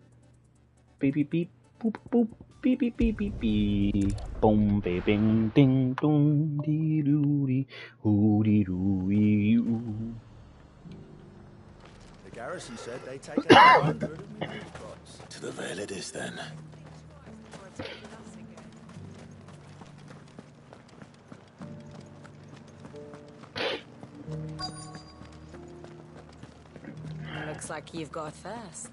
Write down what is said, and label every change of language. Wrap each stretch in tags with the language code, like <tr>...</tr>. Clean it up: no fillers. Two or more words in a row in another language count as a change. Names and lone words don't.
<en>Beep beep beep boop boop beep beep beep beep beep boom beep bing ding dong dee doo dee hoo dee doo dee oo. The garrison said they take 100 of me robots. To the Vale it is then. Looks like you've got a thirst.</en>